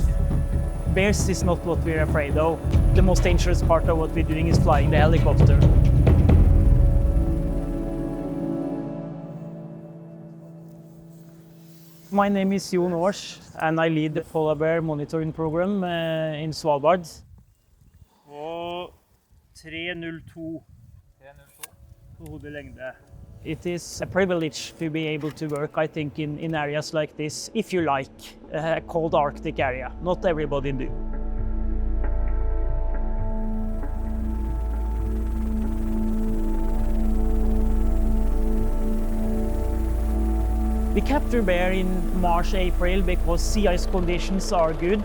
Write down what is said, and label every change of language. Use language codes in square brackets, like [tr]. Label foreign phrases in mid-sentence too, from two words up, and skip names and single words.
[en] Bears is not what we're afraid of. The most dangerous part of what we're doing is flying the helicopter. My name is Jon Aars, and I lead the polar bear monitoring program in Svalbard. [no] Og 302 hodelengde. [en] It is a privilege to be able to work, I think, in areas like this, if you like, a cold Arctic area. Not everybody do. We capture bear in March, April because sea ice conditions are good.